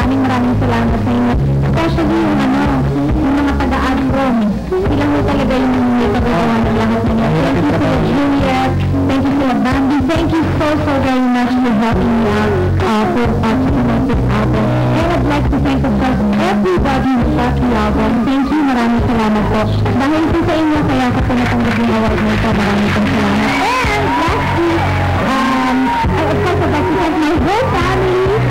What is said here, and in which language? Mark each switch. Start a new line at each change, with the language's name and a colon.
Filipino: Maraming salamat sa inyo. Especially yung mga taga-Adrom. Sila mo talaga yung nagagawa ng lahat ninyo.
English: Thank you to Juliet. Thank you to Bambi. Thank you so very much for helping me out for promote this album. And I'd like to thank, of course, everybody who bought the album. Thank you.
Filipino: Maraming salamat po. Dahil po sa inyo, kaya ako po natanggap yung award na ito. Maraming salamat.
English: And lastly, of course, I'd like to thank my whole family.